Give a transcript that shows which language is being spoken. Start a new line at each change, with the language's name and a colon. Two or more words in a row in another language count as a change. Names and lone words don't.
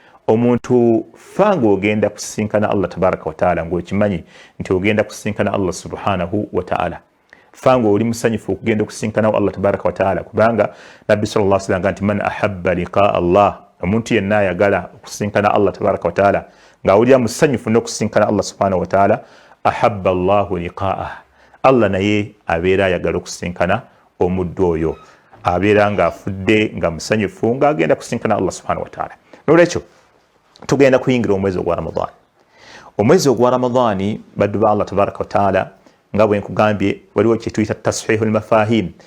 Ganda: omuntu fa ng'ogenda kusisinkana
Arabic: الله تبارك وتعالى
Ganda: ng'okimanyi nti ogenda kusisinkana
Arabic: الله سبحانه وتعالى
Ganda: fa ng'oli musanyufu okugenda okusisinkanawo
Arabic: الله تبارك وتعالى
Ganda: kubanga nabbi
Arabic: صلى الله عليه وسلم
Ganda: nti
Arabic: من أحب لقاء الله
Ganda: omuntu yenna ayagala okusisinkana
Arabic: الله تبارك وتعالى
Ganda: ng'awulira musanyufu n'okusisinkana
Arabic: الله سبحانه وتعالى أحب الله لقاءه الله
Ganda: naye abeera ayagala okusisinkana omuddu oyo abeera ng'afudde nga musanyufu ng'agenda kusisinkana
Arabic: الله سبحانه وتعالى
Ganda: n'olwekyo tugenda kuyingira omwezi ogwa Ramadhan omwezi ogwa Ramadhan baddu ba
Arabic: الله تبارك وتعالى
Ganda: nga bwe nkugambye waliwo kye tuyita
Arabic: تصحيح المفاهيم